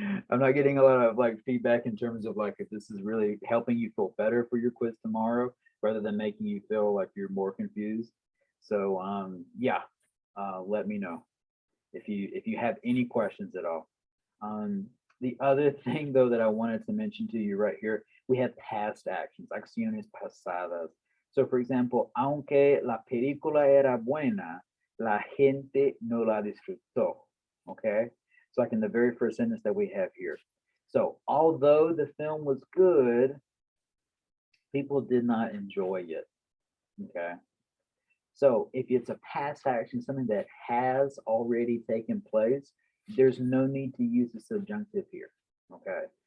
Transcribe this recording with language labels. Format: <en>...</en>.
<en>I'm not getting a lot of like feedback in terms of like if this is really helping you feel better for your quiz tomorrow, rather than making you feel like you're more confused. So yeah, let me know if you have any questions at all. The other thing though that I wanted to mention to you right here, we have past actions,</en> <es>acciones pasadas.</es> <en>So for example,</en> <es>aunque la película era buena, la gente no la disfrutó.</es> <en>Okay, so like in the very first sentence that we have here. So although the film was good, people did not enjoy it. Okay. So if it's a past action, something that has already taken place, there's no need to use the subjunctive here. Okay.</en>